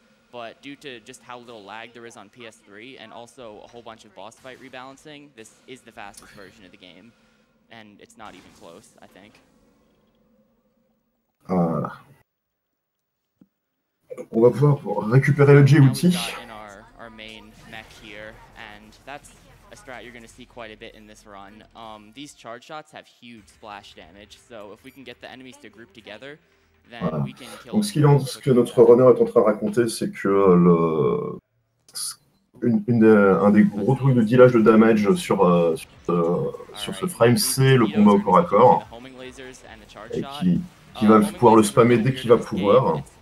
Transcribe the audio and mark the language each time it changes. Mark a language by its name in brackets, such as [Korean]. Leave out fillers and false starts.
[English] But due to just how little lag there is on PS3 and also a whole bunch of boss fight rebalancing, this is the fastest version of the game. And it's not even close, I think. [French] Voilà. On va pouvoir récupérer le J-Outil. [English] Our main mech here, and that's a strat you're going to see quite a bit in this run. These charge shots have huge splash damage, so if we can get the enemies to group together, [French] voilà. Donc ce que notre runner est en train de raconter, c'est que un des gros trucs de dealage de damage sur ce frame, c'est le combat au corps à corps, et qui va pouvoir le spammer dès qu'il va pouvoir.